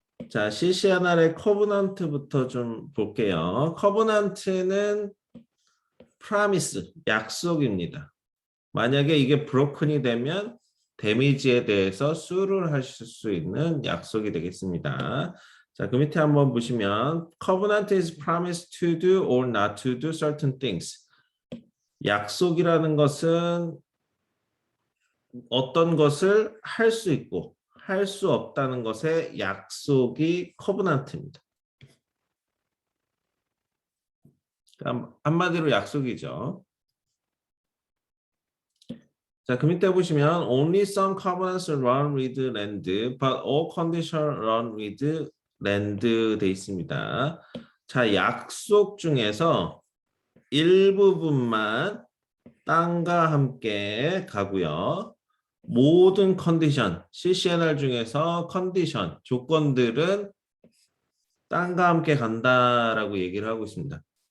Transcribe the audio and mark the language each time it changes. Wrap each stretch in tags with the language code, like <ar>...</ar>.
<ko>자, CCNR의 커브넌트부터 좀 볼게요. 커브넌트는 프라미스, 약속입니다. 만약에 이게 브로큰이 되면 데미지에 대해서 수를 하실 수 있는 약속이 되겠습니다. 자, 그 밑에 한번 보시면</ko> <en>Covenant is promised to do or not to do certain things.</en> <ko>약속이라는 것은 어떤 것을 할 수 있고 할 수 없다는 것의 약속이 커브넌트입니다. 한마디로 약속이죠. 자, 그 밑에 보시면</ko> <en>only some covenants run with land, but all conditions run with land</en> <ko>돼 있습니다. 자, 약속 중에서 일부분만 땅과 함께 가고요. 모든 컨디션, CCNR 중에서 컨디션, 조건들은 땅과 함께 간다라고 얘기를 하고 있습니다.</ko>